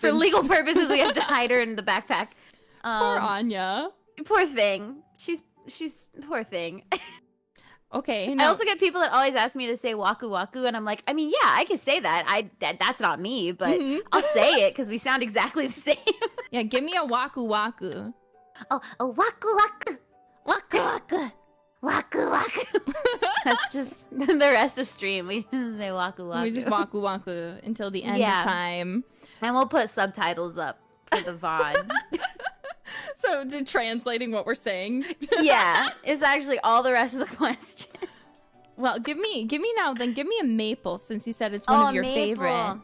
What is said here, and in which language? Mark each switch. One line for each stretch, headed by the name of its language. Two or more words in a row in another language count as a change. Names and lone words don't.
English: For legal purposes, we have to hide her in the backpack. Poor Anya. Poor thing. She's poor thing. Okay. I also get people that always ask me to say
Japanese: waku waku,
English: and I'm like, I mean, yeah, I can say that. That's not me, but I'll say it because we sound exactly the same. Yeah, give me a
Japanese: waku waku. Oh, waku waku. Waku waku. Waku waku.
English: That's just the rest of stream. We just say
Japanese: waku waku.
English: We just
Japanese: waku waku
English: until the end Yeah. of time. And we'll put subtitles up for the VOD. So, to translating what we're saying. Yeah, it's actually all the rest of the question. Well, give me a maple, since you said it's one of your favorite.